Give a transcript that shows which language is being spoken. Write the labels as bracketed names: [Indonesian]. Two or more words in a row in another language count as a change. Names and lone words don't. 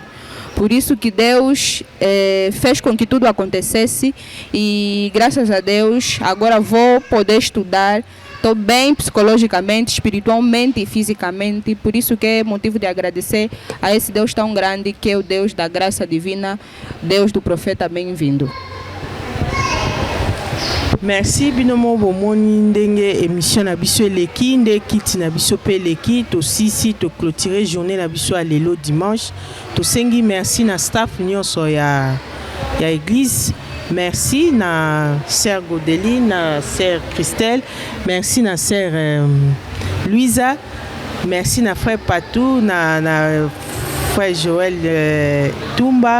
[Portuguese] Por isso que Deus fez com que tudo acontecesse e graças a Deus agora vou poder estudar. Estou bem psicologicamente, espiritualmente e fisicamente. Por isso que é motivo de agradecer a esse Deus tão grande que é o Deus da graça divina, Deus do profeta bem-vindo. [Lingala] Merci binomo bomoni ndenge émission na biso eleki nde kiti na biso pe eleki to sisi to [French] clôturer journée [Lingala] na biso a lelo dimanche to sengi merci na staff nyonso ya église. Merci na sœur Godeline, na sœur Christelle, merci na sœur Louisa, merci na frère Patou, na frère Joël Tumba.